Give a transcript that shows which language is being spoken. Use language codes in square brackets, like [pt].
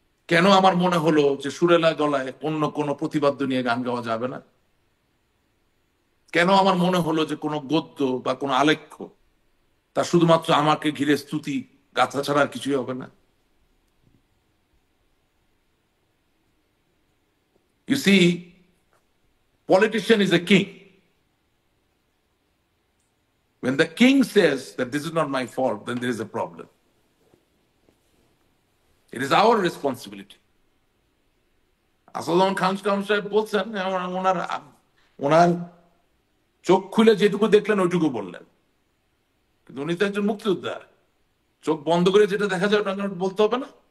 [bn] কেন আমার মনে হলো যে সুরেলা গলায় অন্য কোনো প্রতিবাদ্য নিয়ে গান গাওয়া যাবে না? কেন আমার মনে হলো যে কোনো গদ্য বা কোনো আলেখ্য তা শুধুমাত্র আমাকে ঘিরে স্তুতি গাথা ছাড়া আর কিছুই হবে না? [en] You see, politician is a king. When the king says that this is not my fault, then there is a problem. It is our responsibility. [bn] Asaduzzaman Khan সাহেব বলছেন, ওনার ওনার চোখ খুলে যেটুকু দেখলেন ওইটুকু বললেন, কিন্তু উনি তো একজন মুক্তিযোদ্ধা। চোখ বন্ধ করে যেটা দেখা যায় ওটা বলতে হবে না?